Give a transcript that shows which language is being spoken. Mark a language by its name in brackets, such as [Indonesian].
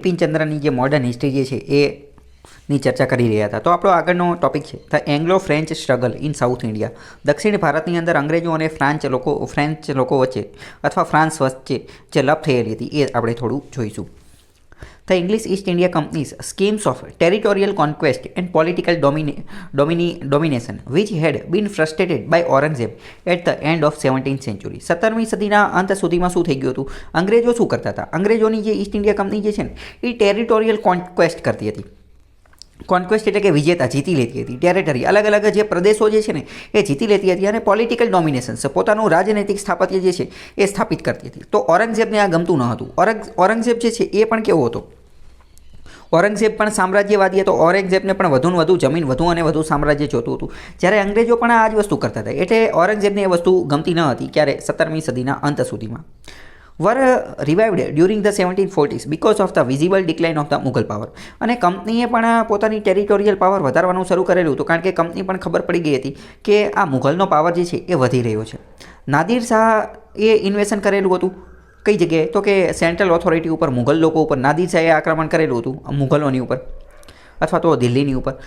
[Gujarati] બિપિનચંદ્રની જે modern history જે છે એની ચર્ચા કરી રહ્યા હતા. તો આપણો આગળનો ટોપિક છે [English] The Anglo French struggle in South India. [Gujarati] દક્ષિણ ભારતની અંદર અંગ્રેજો અને ફ્રેન્ચ લોકો વચ્ચે અથવા ફ્રાન્સ વચ્ચે જે લપ થયેલી હતી એ આપણે થોડું જોઈશું. [English] The English East India Company's schemes of territorial conquest and political domination, which had been frustrated by Aurangzeb at the end of 17th century. [Gujarati] 17મી સદીના અંત સુધીમાં શું થઈ ગયું હતું? અંગ્રેજો શું કરતા હતા? અંગ્રેજોની જે ઈસ્ટ ઇન્ડિયા કંપની જે છે ને એ ટેરિટોરિયલ કોન્ક્વેસ્ટ કરતી હતી. કોન્ક્વેસ્ટ એટલે કે વિજેતા, જીતી લેતી હતી. ટેરેટરી અલગ અલગ જે પ્રદેશો જે છે ને એ જીતી લેતી હતી અને પોલિટિકલ ડોમિનેશન્સ પોતાનું રાજનૈતિક સ્થાપત્ય જે છે એ સ્થાપિત કરતી હતી. તો ઔરંગઝેબને આ ગમતું ન હતું. ઔરંગઝેબ જે છે એ પણ કેવો હતો? ઔરંગઝેબ પણ સામ્રાજ્યવાદી હતો. ઔરંગઝેબને પણ વધુને વધુ જમીન, વધુ અને વધુ સામ્રાજ્ય જોતું હતું. જ્યારે અંગ્રેજો પણ આ જ વસ્તુ કરતા હતા. એટલે ઔરંગઝેબને એ વસ્તુ ગમતી ન હતી. ક્યારે? 17મી સદીના અંત સુધીમાં. [English] were revived during the 1740s because of the visible decline of the Mughal power. [Gujarati] અને કંપનીએ પણ પોતાની ટેરિટોરિયલ પાવર વધારવાનું શરૂ કરેલું હતું, કારણ કે કંપની પણ ખબર પડી ગઈ હતી કે આ મુઘલનો પાવર જે છે એ વધી રહ્યો છે. નાદિર શાહ એ ઇન્વેશન કરેલું હતું કઈ જગ્યાએ? તો કે સેન્ટ્રલ ઓથોરિટી ઉપર, મુઘલ લોકો ઉપર નાદિર શાહે આક્રમણ કરેલું હતું, મુઘલોની ઉપર અથવા તો દિલ્હીની ઉપર.